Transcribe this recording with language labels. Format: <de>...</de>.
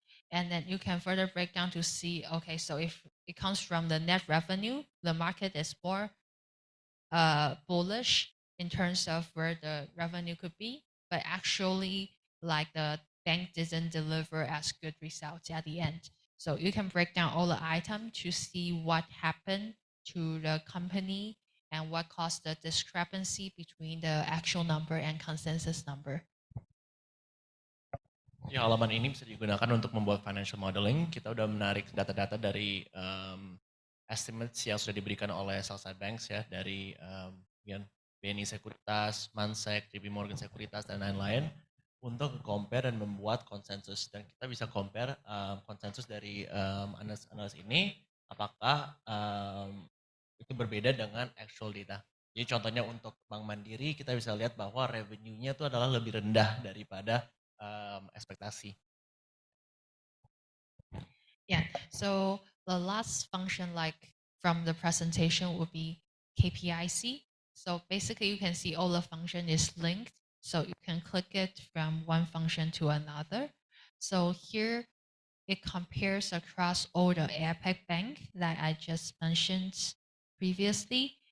<en>And then you can further break down to see, okay, so if it comes from the net revenue, the market is more bullish in terms of where the revenue could be, but actually like the bank didn't deliver as good results at the end. So you can break down all the items to see what happened to the company and what caused the discrepancy between the actual number and consensus number.</en> <id>Di halaman ini bisa digunakan untuk membuat financial modeling. Kita udah menarik data-data dari estimates yang sudah diberikan oleh sell side banks ya, dari BNI Sekuritas, Mansek, JP Morgan Sekuritas, dan lain-lain untuk compare dan membuat konsensus. Dan kita bisa compare konsensus dari analis ini apakah itu berbeda dengan actual data. Jadi contohnya untuk Bank Mandiri kita bisa lihat bahwa revenue-nya itu adalah lebih rendah daripada ekspektasi.</id> <en>Yeah, so the last function like from the presentation would be KPIC. So basically you can see all the function is linked. So you can click it from one function to another. So here it compares across all the APEC bank that I just mentioned previously.</en>